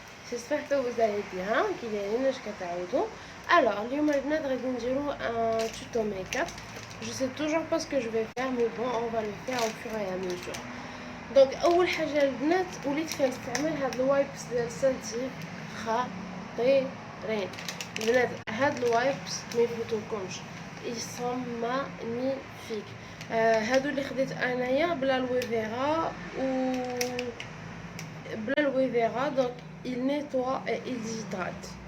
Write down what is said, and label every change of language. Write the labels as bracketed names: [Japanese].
[French] j'espère que vous allez bien [Arabic] كي دايرين اش كتعاودوا. Alors اليوم البنات غادي نديرو [French] un tuto make-up. Je sais toujours pas ce que je vais faire mais bon on va le faire au fur et à mesure. [Arabic] Donc اول حاجه البنات وليت كنستعمل هاد الوايبس ديال سانتي خطيرين البنات. هاد الوايبس ما يفوتوكمش [French] ils sont magnifiques. [Arabic] هادو اللي خديت انايا بلا لوي فيرا و بلا لوي فيرا دونك [French] il nettoie et il hydrate.